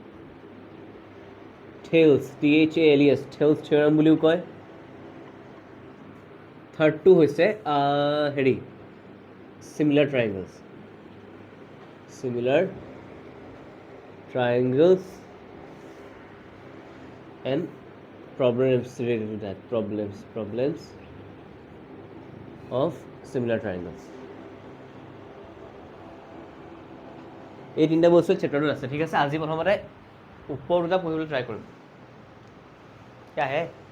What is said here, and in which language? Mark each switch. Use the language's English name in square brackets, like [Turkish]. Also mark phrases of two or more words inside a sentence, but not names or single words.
[Assamese] থেলছ THALES থেলছ থিয়ৰেম বুলিও কয় থাৰ্ডটো হৈছে হেৰি চিমিলাৰ [English] triangles and problems related to that problems of similar triangles [Assamese] এই তিনিটা বস্তু চেপ্টাৰটোত আছে ঠিক আছে আজি প্ৰথমতে ওপৰ দুটা পঢ়িবলৈ ট্ৰাই কৰিম [Hindi] क्या है